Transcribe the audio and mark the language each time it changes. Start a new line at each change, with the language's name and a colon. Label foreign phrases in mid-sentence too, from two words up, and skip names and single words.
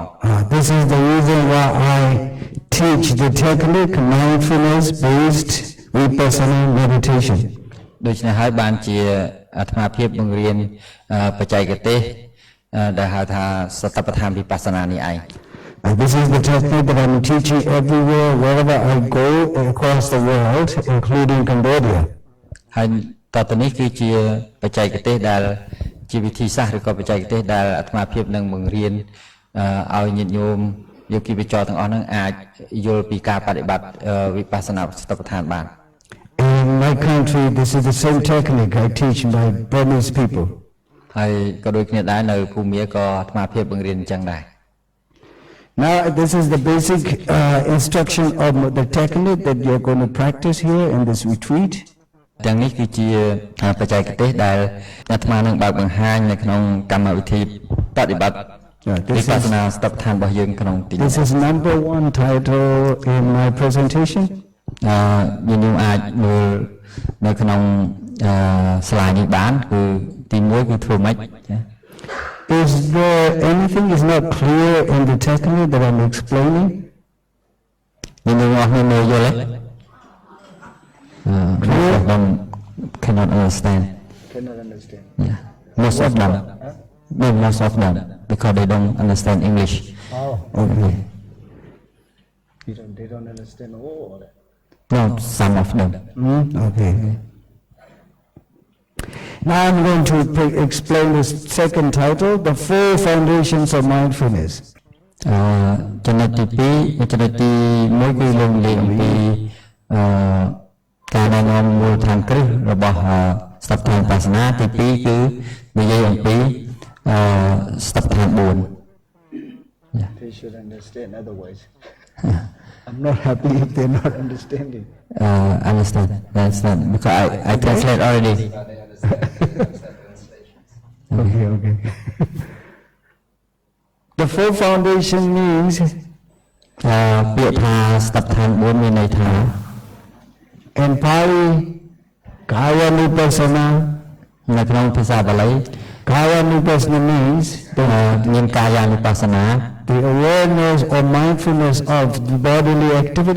English: This is the reason why I teach the technique mindfulness-based vipassana meditation.
Khmer: ដូច្នេះហើយបានជាអាត្មាភាពបង្រៀនបច្ចេកទេសដែលហៅថាសតិប្បដ្ឋានវិបស្សនានេះឯង
English: This is the technique that I'm teaching everywhere, wherever I go across the world, including Cambodia.
Khmer: ហើយតទៅនេះគឺជាបច្ចេកទេសដែលជាវិធីសាស្ត្រឬក៏បច្ចេកទេសដែលអាត្មាភាពនឹងបង្រៀនឲ្យញាតិញោមយោគីបច្ចរទាំងអស់ហ្នឹងអាចយល់ពីការបដិបត្តិវិបស្សនាសតិប្បដ្ឋានបាន
English: In my country, this is the same technique I teach my Burmese people.
Khmer: ហើយក៏ដូចគ្នាដែរនៅភូមាក៏អាត្មាភាពបង្រៀនអញ្ចឹងដែរ
English: Now, this is the basic instruction of the technique that you're going to practice here in this retreat.
Khmer: ទាំងនេះគឺជាបច្ចេកទេសដែលអាត្មានឹងបើកបង្ហាញនៅក្នុងកម្មវិធីបដិបត្តិវិបស្សនាសតិប្បដ្ឋានរបស់យើងក្នុងទីនេះ
English: This is number 1 title in my presentation.
Khmer: ញាតិញោមអាចមើលនៅក្នុងslide នេះបានគឺទី1គឺធ្វើម៉េច
English: Is there anything is not clear in the technique that I'm explaining?
Khmer: ញាតិញោមអស់គ្នាមើលយល់ទេ
English: Most of them cannot understand. Cannot understand. Yeah, most of them. No, most of them because they don't understand English. Oh, okay. They don't understand all of it. No, some of them. Okay. Now I'm going to explain the second title, The Four Foundations of Mindfulness.
Khmer: ចំណុចទី2ចំណុចទី1គឺលោកនិយាយអំពីការណែនាំមូលដ្ឋានគ្រឹះរបស់សតិប្បដ្ឋានវិបស្សនាទី2គឺនិយាយអំពីសតិប្បដ្ឋាន4
English: They should understand otherwise. I'm not happy if they're not understanding. Understand. That's not because I translate already. Okay. The four foundation means
Khmer: ពាក្យថាសតិប្បដ្ឋាន4មានន័យថា
English: in Pali Kayanupassana
Khmer: នៅក្នុងភាសាបាលី
English: Kayanupassana means
Khmer: មានកាយានុបស្សនា
English: the awareness or mindfulness of the bodily activity.